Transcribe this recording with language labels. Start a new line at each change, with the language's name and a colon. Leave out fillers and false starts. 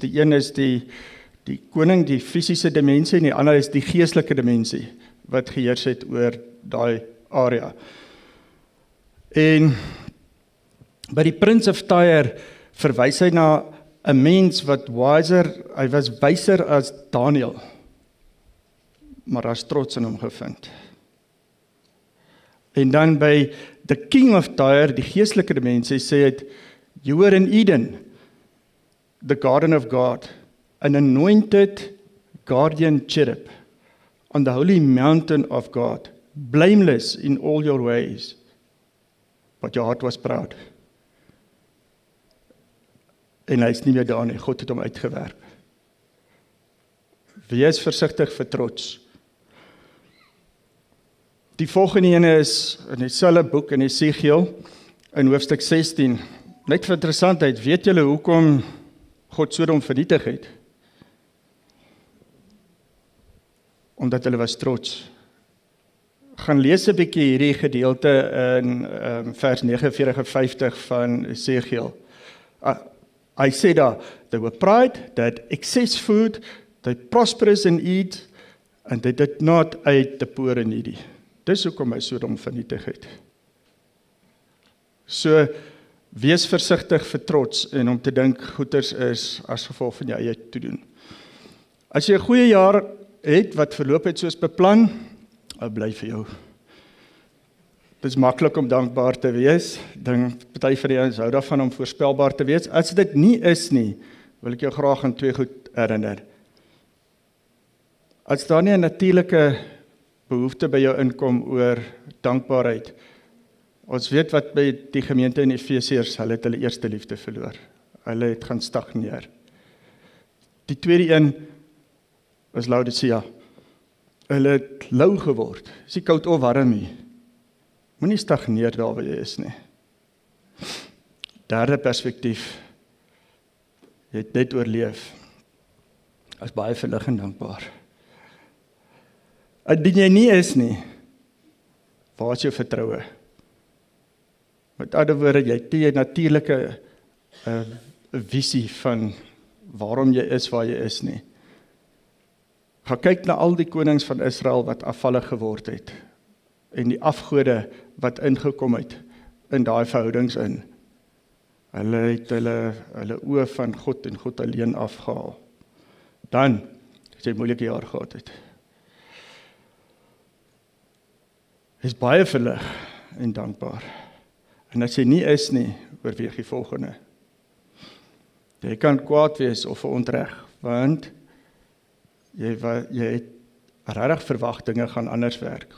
Afrikaans: Die een is die koning, die fisiese dimensie, en die ander is die geestelike dimensie, wat geheers het oor daai area. En by die Prince of Tyre verwys hy na 'n mens wat hy was wyser as Daniël, maar daar's trots in hom gevind. En dan by
English: the King of Tyre,
Afrikaans: die geestelike dimensie, sê het,
English: you were in Eden, the garden of God, an anointed guardian cherub, on the holy mountain of God, blameless in all your ways, but your heart was proud.
Afrikaans: En hy is nie meer daar nie, God het hom uitgewerp. Wees versigtig vir trots. Die volgende ene is in dieselfde boek in Esegiel, in hoofstuk 16. Net vir interessantheid, weet julle hoekom God Sodom vernietig het? Omdat hulle was trots. Gaan lees 'n bietjie hierdie gedeelte in vers 49 en 50 van Esegiel.
English: I said, they were pride, they had excess food, they prosperous and eat, and they did not aid the poor and needy.
Afrikaans: Dis hoekom hy Sodom vernietig het. So, wees versigtig vir trots en om te dink goeders is as gevolg van jou eie toedoen. As jy 'n goeie jaar het wat verloop het soos beplan, bly vir jou. Dit is maklik om dankbaar te wees. Party van die ouens hou daarvan om voorspelbaar te wees. As dit nie is nie, wil ek jou graag aan twee goed herinner. As daar nie 'n natuurlike behoefte by jou inkom oor dankbaarheid. Ons weet wat by die gemeente in Efesiërs, hulle het hulle eerste liefde verloor. Hulle het gaan stagneer. Die tweede een is Laodicea. Hulle het lou geword. Is nie koud of warm nie. Moenie stagneer daar waar jy is nie. Derde perspektief. Jy het net oorleef. Is baie verlig en dankbaar. Indien jy nie is nie, waar is jou vertroue? Met ander woorde, jy het nie 'n natuurlike visie van waarom jy is waar jy is nie. Gaan kyk na al die konings van Israel wat afvallig geword het, en die afgode wat ingekom het in daai verhoudings in. Hulle het hulle oë van God en God alleen afgehaal. Dan, as jy 'n moeilike jaar gehad het. Is baie verlig en dankbaar. En as jy nie is nie, oorweeg die volgende. Jy kan kwaad wees of verontreg, want jy het regtig verwag dinge gaan anders werk.